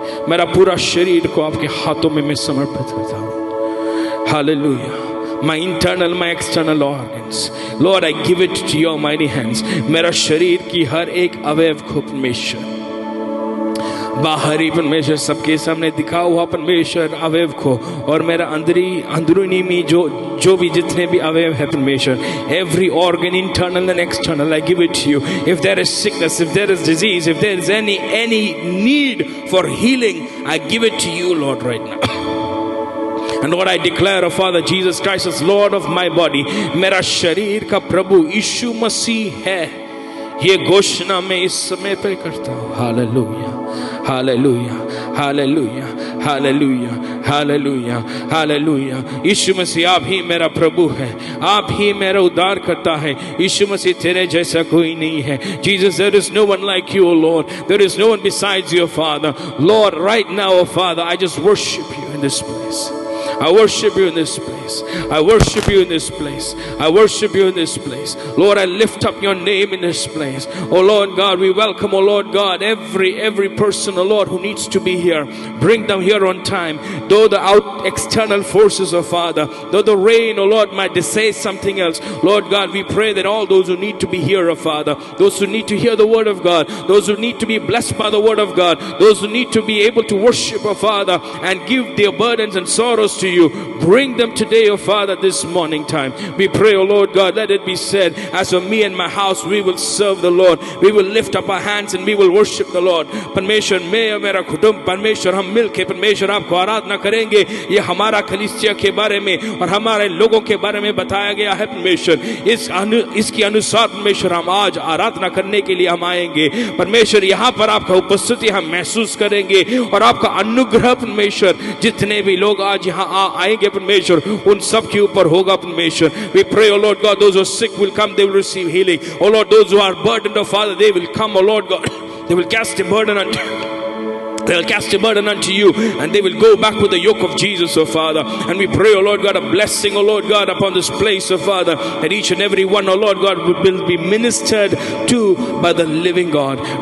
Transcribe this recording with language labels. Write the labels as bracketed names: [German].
[Hindi] मेरा पूरा शरीर को आपके हाथों में मैं समर्पित करता हूँ. [English] Hallelujah. My internal, my external organs. Lord, I give it to your mighty hands. [Hindi] मेरा शरीर की हर एक अवयव को परमेश्वर, बाहरी परमेश्वर सबके सामने दिखा हुआ परमेश्वर अवयव को, और मेरा अंदरूनी में जो भी जितने भी अवयव है परमेश्वर, [English] every organ, internal and external, I give it to you. If there is sickness, if there is disease, if there is any need for healing, I give it to you, Lord, right now. And Lord, I declare, oh Father, Jesus Christ is Lord of my body. [Hindi] मेरा शरीर का प्रभु यीशु मसीह है. ये घोषणा मैं इस समय पे करता हूँ. Hallelujah, hallelujah, hallelujah, hallelujah, hallelujah, hallelujah. यीशु मसीह आप ही मेरा प्रभु है, आप ही मेरा उद्धार करता है. यीशु मसीह तेरे जैसा कोई नहीं है. [English] Jesus, there is no one like you, O Lord. There is no one besides you, Father. Lord, right now, O Father, I just worship you in this place. I worship you in this place. I worship you in this place. I worship you in this place. Lord, I lift up your name in this place. Oh Lord God, we welcome, oh Lord God, every person, oh Lord, who needs to be here. Bring them here on time. Though the external forces, oh Father, though the rain, oh Lord, might say something else, Lord God, we pray that all those who need to be here, oh Father, those who need to hear the word of God, those who need to be blessed by the word of God, those who need to be able to worship, oh Father, and give their burdens and sorrows to you, bring them today, oh Father, this morning time. We pray, oh Lord God, let it be said, as for me and my house, we will serve the Lord. We will lift up our hands and we will worship the Lord. [Hindi] परमेश्वर, मैं और मेरा कुटुंब, परमेश्वर, हम मिलके परमेश्वर आपको आराधना करेंगे. ये हमारा कलीसिया के बारे में और हमारे लोगों के बारे में बताया गया है परमेश्वर. इसके अनुसार परमेश्वर हम आज आराधना करने के लिए हम आएंगे. परमेश्वर, यहाँ पर आपका उपस्थिति हम महसूस करेंगे और आपका अनुग्रह परमेश्वर, जितने भी लोग आज यहाँ आएंगे परमेश्वर, उन सब के ऊपर होगा परमेश्वर. [English] We pray, oh Lord God, those who are sick will come, they will receive healing. Oh Lord, those who are burdened, oh Father, they will come, oh Lord God, they will cast a burden unto you, and they will go back with the yoke of Jesus, oh Father. And we pray, oh Lord God, a blessing, oh Lord God, upon this place, oh Father, that each and every one, oh Lord God, will be ministered to by the living God.